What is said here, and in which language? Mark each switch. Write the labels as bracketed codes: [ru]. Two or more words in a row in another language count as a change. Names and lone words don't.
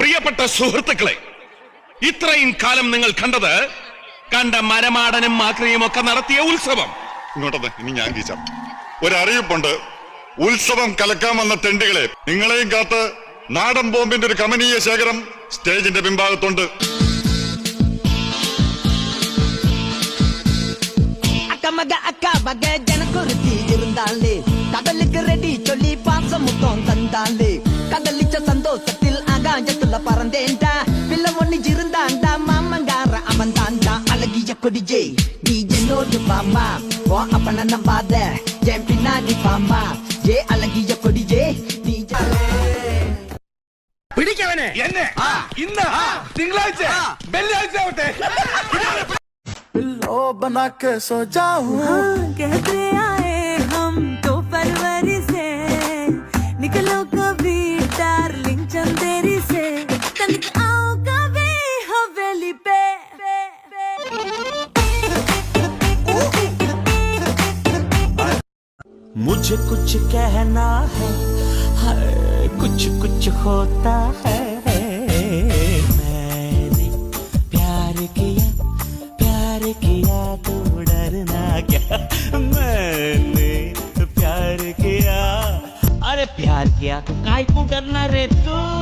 [ml] പ്രിയപ്പെട്ട സുഹൃത്തുക്കളെ, ഇത്രയും കാലം നിങ്ങൾ കണ്ട മരമാടനും മാക്രിയും ഒക്കെ നടത്തിയ ഉത്സവം. ഇങ്ങോട്ടത് ഇനി ഞാൻ കീച്ചാം. ഒരറിയിപ്പുണ്ട്. ഉത്സവം കലക്കാൻ വന്ന തെണ്ടികളെ, നിങ്ങളെയും കാത്ത് നാടൻ ബോംബിന്റെ ഒരു കമനീയ ശേഖരം സ്റ്റേജിന്റെ പിൻഭാഗത്തുണ്ട്. [ta] கடலுக்கு ரெடி சொல்லி பாசம் முத்தம் தந்தாலே கடலிச்ச சந்தோஷத்தில் ஆகாயத்துல பறந்தேன்டா பிள்ளை ஒண்ணு இருந்தாண்டா மாமங்கார அவன் தாண்டா அழகிய கொடிஜே நீ என்னோடு பாமா ஓ அப்பன நம்பாத என் பின்னாடி பாமா ஏ அழகிய கொடிஜே நீ [ml] പിടിക്കവനെ എന്നെ ഇന്ന് തിങ്കളാഴ്ച വെള്ളിയാഴ്ച ആവട്ടെ [hi] लो बना के सो जाऊं कहते आए हम तो फरवरी से निकलो कभी डार्लिंग चंदेरी से तनिक आओ कभी हवेली पे मुझे कुछ कहना है कुछ कुछ होता है मैंने प्यार किया तो डरना क्या मैंने प्यार किया अरे प्यार किया तो काय को डरना रे तू